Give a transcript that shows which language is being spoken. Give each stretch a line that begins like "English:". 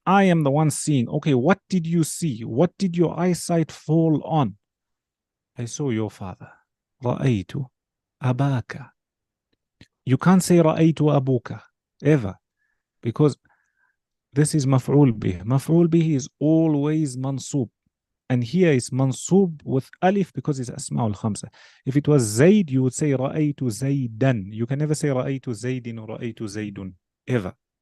English: I am the one seeing. Okay, what did you see? What did your eyesight fall on? I saw your father.
Arabic: رأيت أباك.
English: You can't say
Arabic: رأيت أبوك
English: ever, because this is مفعول به. مفعول به is always منصوب. And here it's mansub with alif because it's asma'ul khamsa. If it was Zaid, you would say
Arabic: رأيت زيدا.
English: You can never say
Arabic: رأيت زيد
English: or رأيت زيد ever.